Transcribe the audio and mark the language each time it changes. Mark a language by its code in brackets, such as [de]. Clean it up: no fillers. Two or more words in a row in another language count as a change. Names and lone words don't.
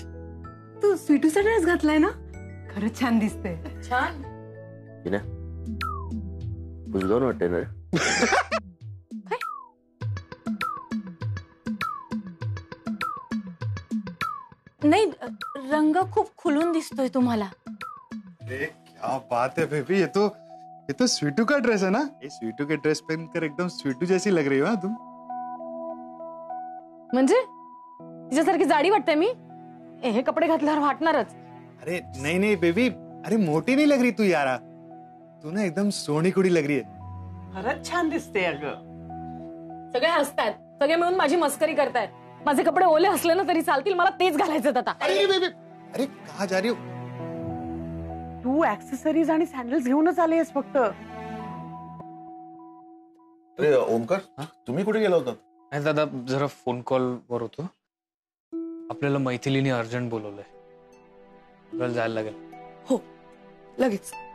[mr] तू स्वीटूचा ड्रेस घातलाय ना, खरंच छान दिसते. छान बुजगावून वाटतंय ना. नाही, रंग खूप खुलून दिसतोय तुम्हाला. [hi] क्या बात है बेबी, ये तो स्वीटू का ड्रेस है ना. ये स्वीटू के ड्रेस पहनकर एकदम स्वीटू जैसी लग रही हो तुम. [mr] म्हणजे तिच्यासारखी जाडी वाटते मी. हे कपडे घातल्यावर वाटणारच. [hi] अरे नहीं नहीं बेबी, अरे मोटी नहीं लग रही तू यारा. तू ना एकदम [pa] ਸੋਹਣੀ ਕੁੜੀ [hi] लग रही है. [mr] खरंच छान दिसते अगं. सगळे हसतायत, सगळे मिळून माझी मस्करी करतायत. माझे कपडे ओले असले ना तरी चालतील, मला तेच घालायचे आता. [hi] अरे बेबी, अरे कहाँ जा रही हो. [mr] तू ऍक्सेसरीज आणि सॅन्डल्स घेऊनच आलेस फक्त. अरे ओमकार, तुम्ही कुठे गेला होता. नाही दादा, जरा [en] phone call [mr] वर होतो. आपल्याला मैथिलीने अर्जंट बोलवलंय, आपल्याला जायला लागेल. हो लगेच.